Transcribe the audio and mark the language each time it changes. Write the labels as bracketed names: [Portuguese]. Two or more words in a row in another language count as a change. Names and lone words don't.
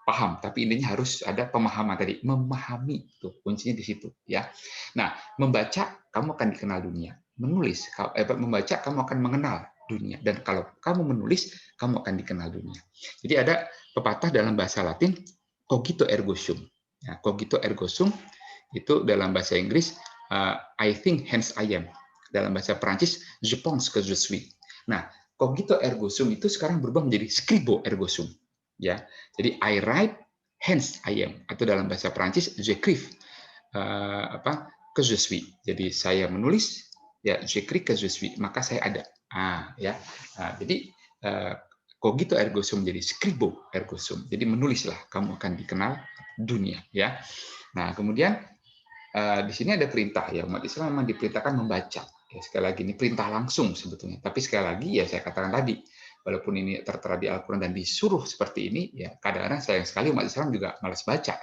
[Indonesian] paham, tapi intinya harus ada pemahaman tadi, memahami, tuh kuncinya di situ ya. Nah, membaca kamu akan dikenal dunia, menulis membaca kamu akan mengenal dunia, dan kalau kamu menulis kamu akan dikenal dunia. Jadi ada pepatah dalam bahasa Latin, [Latin] cogito ergo sum. [Indonesian] Ya, [Latin] cogito ergo sum [Indonesian] itu dalam bahasa Inggris [English] I think hence I am. [Indonesian] Dalam bahasa Perancis [French] je pense que je suis. [Indonesian] Nah, [Latin] cogito ergo sum [Indonesian] itu sekarang berubah menjadi [Latin] scribo ergo sum. [Indonesian] Ya, jadi [English] I write hence I am, [Indonesian] atau dalam bahasa Perancis [French] j'écris que je suis. [Indonesian] Jadi saya menulis ya [French] j'écris que je suis, [Indonesian] maka saya ada. Ya. Jadi [Latin] cogito ergo sum [Indonesian] jadi [Latin] scribo ergo sum. [Indonesian] Jadi menulislah kamu akan dikenal dunia ya. Nah, kemudian di sini ada perintah ya, umat Islam memang diperintahkan membaca. Ya, sekali lagi ini perintah langsung sebetulnya. Tapi sekali lagi ya saya katakan tadi, walaupun ini tertera di Al-Quran dan disuruh seperti ini, ya kadang-kadang sayang sekali umat Islam juga malas baca.